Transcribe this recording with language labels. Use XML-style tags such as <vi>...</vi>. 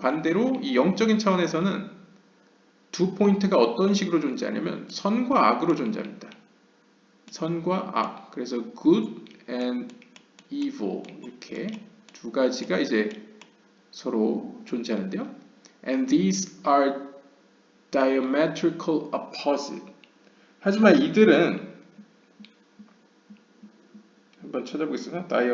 <ko>반대로 이 영적인 차원에서는 두 포인트가 어떤 식으로 존재하냐면 선과 악으로 존재합니다. 선과 악. 그래서</ko> <en>good and evil</en> <ko>이렇게 두 가지가 이제 서로 존재하는데요.</ko> <en>And these are diametrical opposite.</en> <ko>하지만 이들은 한번 찾아보겠습니다.</ko>